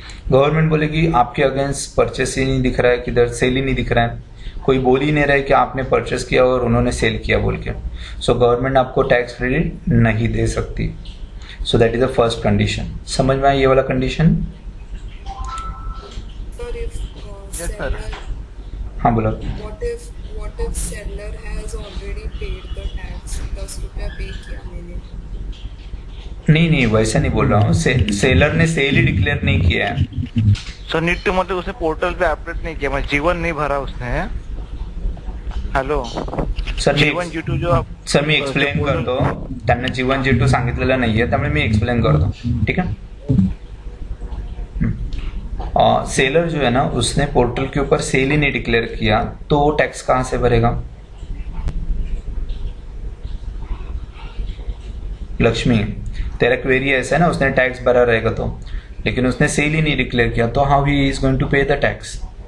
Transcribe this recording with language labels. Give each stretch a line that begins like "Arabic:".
Hindi: Government बोलेगी आपके against purchase ही नहीं दिख रहा है, किधर सेल ही नहीं दिख रहा है, कोई बोल ही नहीं रहा है कि आपने परचेस किया और उन्होंने सेल किया बोल के. सो गवर्नमेंट आपको टैक्स क्रेडिट नहीं दे सकती.
English: So that is the first condition.
Hindi: समझ में आया ये वाला condition?
English: Sir, if Yes, sir. seller,
Hindi: हाँ बोलो.
English: what if seller has already paid the tax?
Hindi: 10 रुपया पे किया मैंने. नहीं वैसा नहीं बोल रहा हूँ. सेलर ने सेल ही डिक्लेयर नहीं किया है. सर नीट टू मतलब उसने पोर्टल पे अपडेट नहीं किया, मतलब जीवन नहीं भरा उसने.
English: hello
Hindi: सर जीवन G2 जो आप
Marathi: सर मी एक्सप्लेन करतो. त्यांना जीवन G2 सांगितलेलं नाहीये, त्यामुळे मी एक्सप्लेन करतो.
Hindi: ठीक है. सेलर जो है ना, उसने पोर्टल के ऊपर सेल ही नहीं डिक्लेयर किया, तो वो टैक्स कहां से भरेगा? लक्ष्मी, तेरा क्वेरी ऐसा है ना, उसने टैक्स भरा रहेगा तो, लेकिन उसने सेल ही नहीं डिक्लेयर किया, तो
English: How he is going to pay the tax?